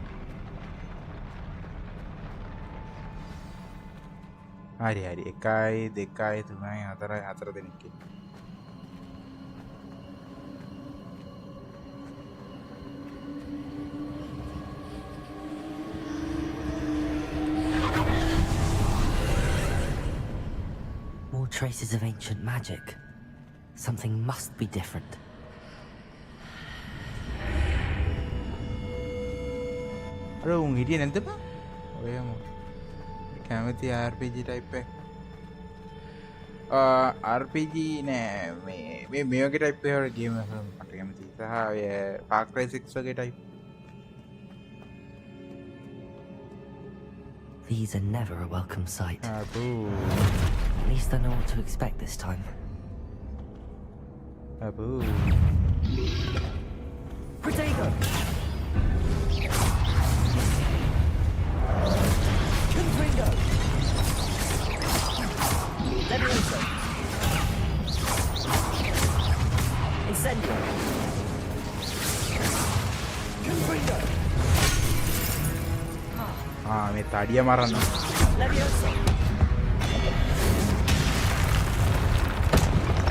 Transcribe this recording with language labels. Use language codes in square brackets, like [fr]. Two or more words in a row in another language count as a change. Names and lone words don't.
[si] හරි 1 2 3 4 4 දෙනෙක් ඉන්නේ. [en] More traces of ancient magic. Something must be different. [si] අර උන් හිටියේ නැද්ද බා? ඔය කැමති RPG type එක. RPG නෑ මේ වගේ type එකකට ගේම් එක මට කැමතියි. සහ ඔය Far Cry 6 වගේ type. [en] These are never a welcome sight. At least I know what to expect this time. Aboo. Protego! Confringo! Levioso! Incendio! Confringo! [si] මේ තඩිය මරන්න. [en] Levioso!